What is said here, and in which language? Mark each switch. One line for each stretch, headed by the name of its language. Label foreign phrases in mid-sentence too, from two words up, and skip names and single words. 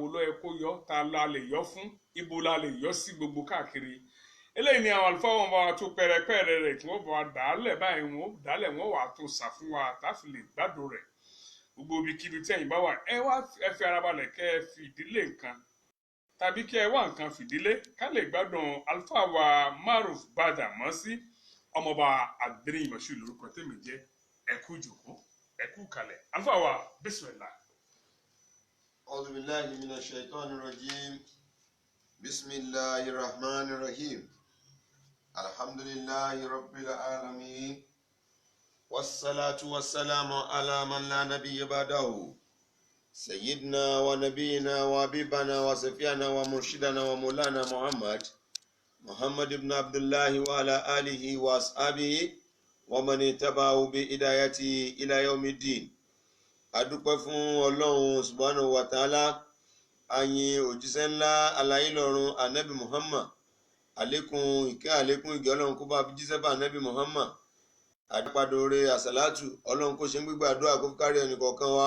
Yoruba: olóyè kó yọ tá a la lè yọ fún ibo la lè yọ sí gbogbo káàkiri eléyìí ni àwọn àlùfáà wọn bá wa tó pẹrẹpẹrẹ rẹ̀ tí wọ́n bá wa dàálẹ̀ báyìí wọ́n dàálẹ̀ wọ́n wà tó sà fún wa táfi lè gbádùn rẹ̀ gbogbo ibikíbi tí ẹ̀yin bá wà ẹ fi ara balẹ̀ kẹ́ ẹ fi ìdílé nǹkan tàbí kẹ́ ẹ wá nǹkan fìdílé ká lè gbádùn àlùfáà wa Maruf Badamasi ọmọọba Adeniyi Moshood lórúkọ tèmi jẹ́ ẹ kú jòkó ẹ kú kalẹ̀ àlùfáà wa bismillah.
Arabic: أعوذ بالله من الشيطان الرجيم. بسم الله الرحمن الرحيم. الحمد لله رب العالمين. والصلاة والسلام على من لا نبي بعده سيدنا ونبينا وحبيبنا وسفيانا ومرشدنا ومولانا محمد بن عبد الله وعلى آله وأصحابه ومن تبع بهدايته إلى يوم الدين.
Yoruba: Adúpẹ́ fún Ọlọ́run
Arabic: سبحانه وتعالى.
Yoruba: Ayin òjíṣẹ́ ńlá alayé lọ́run anabi Muhammad. Àlékún ìkẹ́ àlékún ìgẹ́ Ọlọ́run kó bá fi jíṣẹ́ bá anabi Muhammad. Àdúpàdóore àsàlátù Ọlọ́run kó ṣe ń gbígbàdúrà kó fi kárí ẹnì kọ̀ọ̀kan wa.